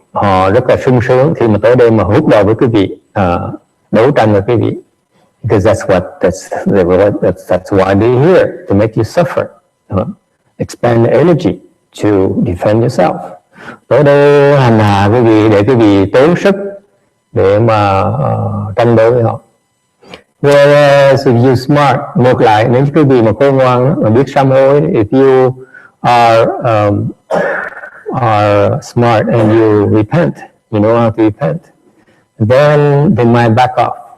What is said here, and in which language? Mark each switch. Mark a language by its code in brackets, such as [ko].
[vi] Họ rất là sung sướng khi mà tới đây mà húc đầu với quý vị, đấu tranh với quý vị. [en] Because that's why they're here, to make you suffer, expand the energy to defend yourself. [vi] Tới đây hành hạ quý vị để quý vị tốn sức để mà tranh đấu với họ. [en] Whereas if you smart, [vi] ngược lại nếu quý vị mà khôn ngoan mà biết sám hối, [en] if you are smart and you repent, you know how to repent, then they might back off.